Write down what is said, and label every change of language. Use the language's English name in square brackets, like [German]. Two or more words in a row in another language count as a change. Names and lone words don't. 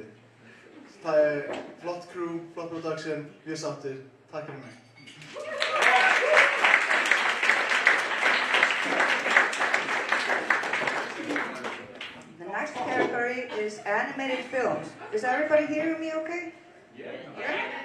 [Icelandic] Það er flott crew, flott production, mjög sáttir, takk fyrir mig. [English] The next category is animated films. Is everybody hearing me okay? Yeah.